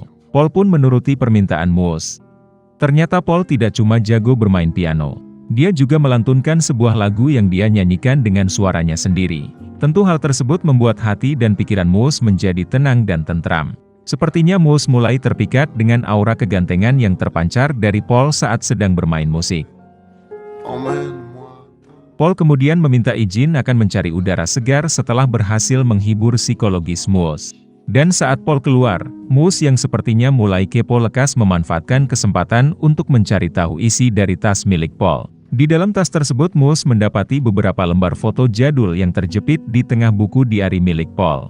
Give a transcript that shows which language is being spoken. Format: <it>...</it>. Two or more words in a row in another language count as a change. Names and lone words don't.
<id>Paul pun menuruti permintaan Muus. Ternyata Paul tidak cuma jago bermain piano. Dia juga melantunkan sebuah lagu yang dia nyanyikan dengan suaranya sendiri. Tentu hal tersebut membuat hati dan pikiran Muus menjadi tenang dan tentram. Sepertinya Mus mulai terpikat dengan aura kegantengan yang terpancar dari Paul saat sedang bermain musik.</id> <fr>Emmène-moi.</fr> <id>Paul kemudian meminta izin akan mencari udara segar setelah berhasil menghibur psikologis Mus. Dan saat Paul keluar, Mus yang sepertinya mulai kepo lekas memanfaatkan kesempatan untuk mencari tahu isi dari tas milik Paul. Di dalam tas tersebut Mus mendapati beberapa lembar foto jadul yang terjepit di tengah buku diari milik Paul.</id>